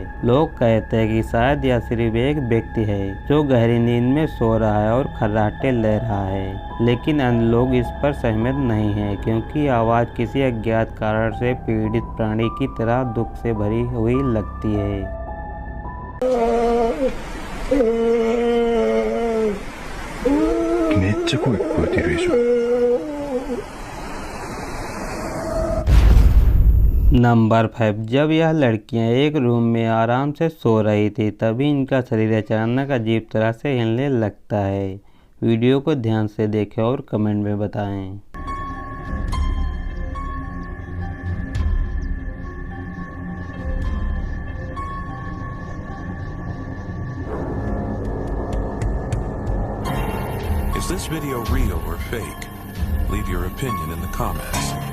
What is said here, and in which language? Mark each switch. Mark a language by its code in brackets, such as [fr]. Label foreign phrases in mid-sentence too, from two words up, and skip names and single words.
[hi] लोग कहते हैं कि शायद यह सिर्फ एक व्यक्ति है जो गहरी नींद में सो रहा है और खर्राटे ले रहा है, लेकिन अन्य लोग इस पर सहमत नहीं हैं, क्योंकि आवाज़ किसी अज्ञात कारण से पीड़ित प्राणी की तरह दुख से भरी हुई लगती है। [ja] めっちゃ声聞こえてるでしょ。 [hi] नंबर 5। जब यह लड़कियां एक रूम में आराम से सो रही थी, तभी इनका शरीर अचानक अजीब तरह से हिलने लगता है। वीडियो को ध्यान से देखें और कमेंट में बताएं। [en] Is this video real or fake? Leave your opinion in the comments.